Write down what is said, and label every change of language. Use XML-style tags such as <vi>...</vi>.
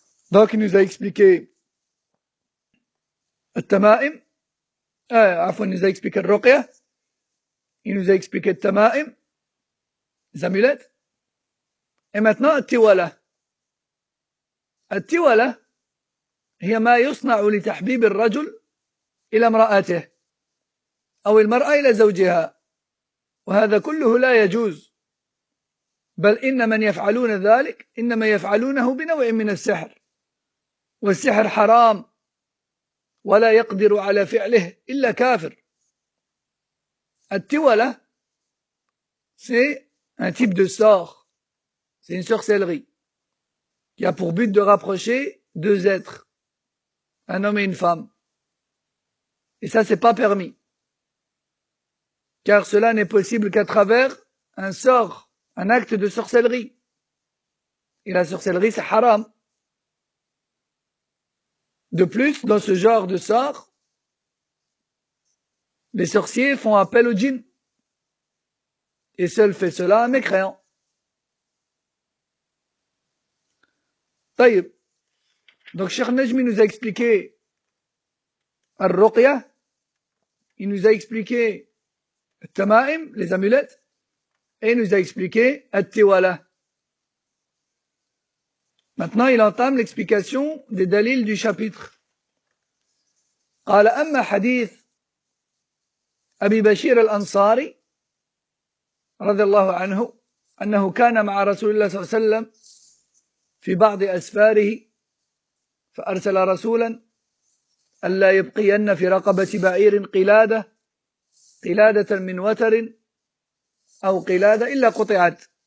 <fr>Donc il nous a expliqué le tamaim. Il nous a expliqué le ruqya. Il nous a expliqué le tamaim. Les amulettes. Et maintenant, التوالة.</fr> <ar>التوالة هي ما يصنع لتحبيب الرجل إلى امرأته أو المرأة إلى زوجها وهذا كله لا يجوز بل إن من يفعلون ذلك إنما يفعلونه بنوع من السحر والسحر حرام ولا يقدر على فعله إلا كافر.</ar> <fr>التوالة c'est un type de sort. C'est une sorcellerie qui a pour but de rapprocher deux êtres, un homme et une femme. Et ça, c'est pas permis. Car cela n'est possible qu'à travers un sort, un acte de sorcellerie. Et la sorcellerie, c'est haram. De plus, dans ce genre de sort, les sorciers font appel aux djinns. Et seul fait cela un mécréant.</fr> <ar>طيب.</ar> <fr>Donc Cheikh Najmi nous a expliqué al-ruqya, il nous a expliqué al-tamaim, les amulettes, et il nous a expliqué al-tiwala. Maintenant, il entame l'explication des dalils du chapitre.</fr> <ar>قال أما حديث أبي بشير الأنصاري رضي الله عنه أنه كان مع رسول الله صلى الله عليه وسلم في بعض أسفاره فأرسل رسولا ألا يبقين في رقبة بعير قلادة من وتر أو قلادة إلا قطعت.</ar>